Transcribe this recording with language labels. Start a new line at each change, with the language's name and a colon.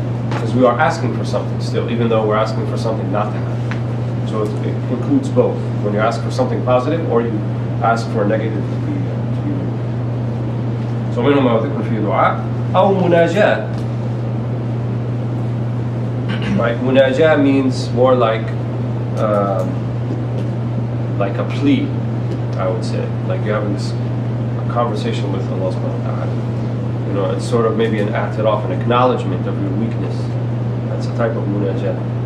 English: Because we are asking for something still, even though we're asking for something not to happen. So it includes both. When you ask for something positive or you ask for a negative to be removed. So
Arabic: منهم ما ذكر فيه دعاء أو مناجاة.
English: Right, munajah means more like a plea, I would say. Like you're having this conversation with Allah subhanahu wa ta'ala. It's sort of maybe an i'tiraf, an acknowledgement of your weakness. That's a type of munajah.